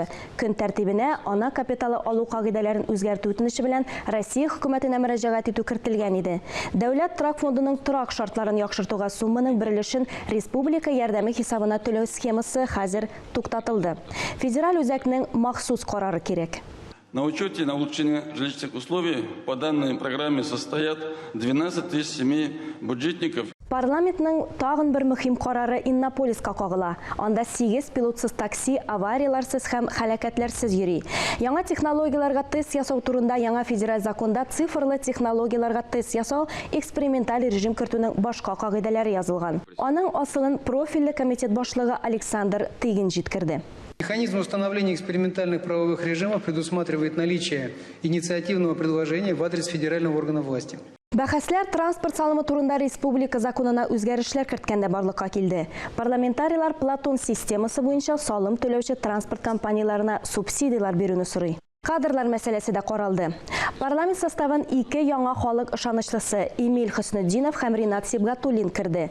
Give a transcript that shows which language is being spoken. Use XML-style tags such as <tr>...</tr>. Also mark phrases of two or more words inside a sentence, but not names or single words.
<tt>Көн тәртибенә ана капиталы алу кагыйдәләрен үзгәртү үтенече белән Россия хөкүмәтенә мөрәҗәгать итү кертелгән иде. Дәүләт торак фондының торак шартларын яхшыртуга сумманың берилешен республика ярдәме хисабына түләү схемасы хәзер туктатылды. Федераль үзәкнең махсус карары кирәк.</tt> <ru>На учете на улучшение жилищных условий по данной программе состоят 12 тысяч семей бюджетников.</ru> <tt>Парламентның тагын бер мөһим карары Иннополиска кагыла. Анда 8 пилотсыз такси аварияларсыз һәм һәлакәтләрсез йөри. Яңа технологияларга тест ясау турында яңа федераль законда цифрлы технологияларга тест ясау эксперименталь режим кертүнең башка кагыйдәләре язылган. Аның асылын профильле комитет башлыгы Александр Тыгин җиткерде.</tt> <ru>Механизм установления экспериментальных правовых режимов предусматривает наличие инициативного предложения в адрес федерального органа власти.</ru> <tt>Бәхәсләр транспорт салымы турында республика законына үзгәрешләр керткәндә барлыкка килде. Парламентарийлар Платон системасы буенча салым төләүче транспорт компанияларына субсидиялар бирүне сорый. Кадрлар мәсьәләсе дә каралды. Парламент составын 2 яңа халык ышанычлысы Эмиль Хөснетдинов һәм Ринат Сибгатуллин кирде.</tt>